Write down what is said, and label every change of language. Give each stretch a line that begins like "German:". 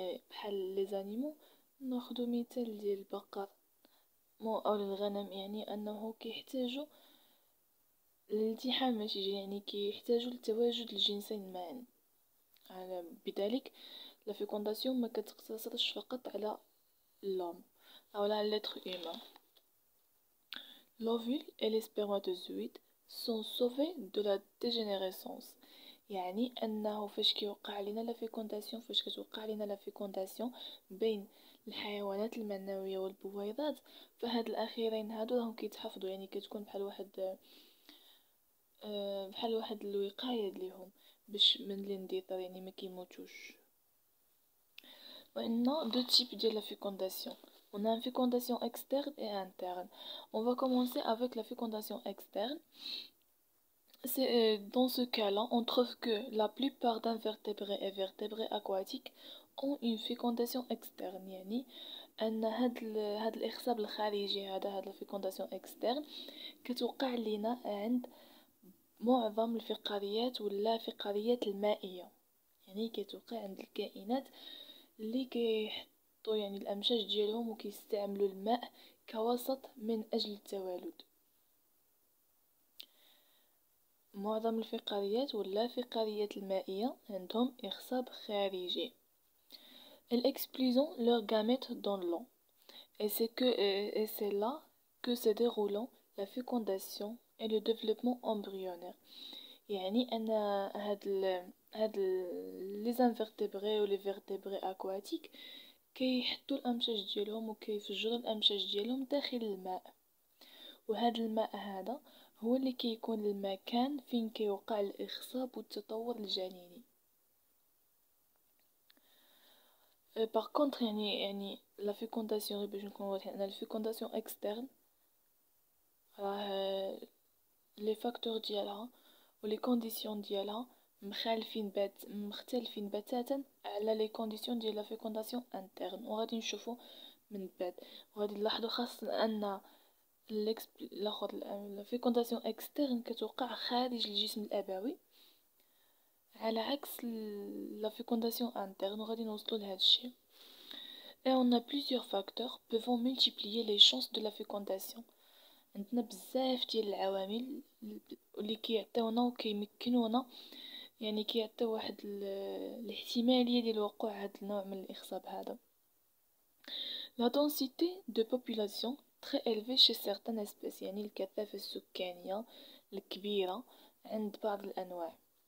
Arabic: بحال لي زانيمو ناخذ مثال ديال البقر او الغنم، يعني انه كيحتاجوا الالتحام ماشي يعني كيحتاجوا لتواجد الجنسين معا. بذلك لا فيكونداسيون ما كتقتصرش فقط على
French: l'homme ou l'être humain. L'ovule et les spermatozoïdes sont sauvés de la dégénérescence.
Arabic: يعني انه فاش كيوقع لنا لا فيكونداسيون، فاش كتوقع لنا لا فيكونداسيون بين الحيوانات المنويه والبويضات، فهاد الاخيرين هادو راهم كيتحفظوا، يعني كتكون بحال واحد الوقايه ليهم باش من الاندثار، يعني ما كيموتوش.
French: On a deux types de la fécondation. On a une fécondation externe et interne. On va commencer avec la fécondation externe. Dans ce cas-là, on trouve que la plupart d'invertébrés et vertébrés aquatiques ont une fécondation externe.
Arabic: يعني أن هاد الإخصاب الخارجي هاد الفيكونداسيون externe كتوقع لنا عند معظم الفقاريات ولا فقاريات المائية، يعني كتوقع عند الكائنات اللي كيحطوا يعني الامشاج ديالهم وكيستعملوا الماء كوسط من اجل التوالد. معظم الفقاريات ولا فقاريات المائية عندهم إخصاب خارجي.
French: Elles expulsent leurs gamètes dans l'eau et c'est là que se déroulant la fécondation et le développement embryonnaire.
Arabic: يعني أن هاد
French: les invertébrés
Arabic: و
French: les vertébrés aquatiques
Arabic: كيحطوا الامشاج ديالهم وكيفجروا الامشاج ديالهم داخل الماء، وهذا الماء هذا هو اللي كيكون المكان فين كيوقع الاخصاب والتطور الجنيني. باغ كونطخ يعني لا فيكونداسيون باش نكون واضحين ان الفيكونداسيون اكسترن راه لي فاكتور ديالها ولي كونديسيون ديالها مختلفين بتاتا على لي كونديسيون ديال لا فيكونداسيون انترن، وغادي نشوفو من بعد. وغادي نلاحظوا خاصة ان لا فيكونداسيون اكسترن كتوقع خارج الجسم الابوي على عكس لا فيكونداسيون interne، وغادي نوصلوا لهذا الشيء.
French: Et on a plusieurs facteurs pouvant multiplier les chances de la fécondation.
Arabic: عندنا بزاف ديال العوامل اللي كيعطيونا وكيمكنونا، يعني كيعطيو واحد الاحتماليه ديال وقوع هذا النوع من الاخصاب هذا.
French: La densité de population très élevé chez certaines espèces،
Arabic: يعني الكثافة السكانية الكبيرة عند بعض الأنواع.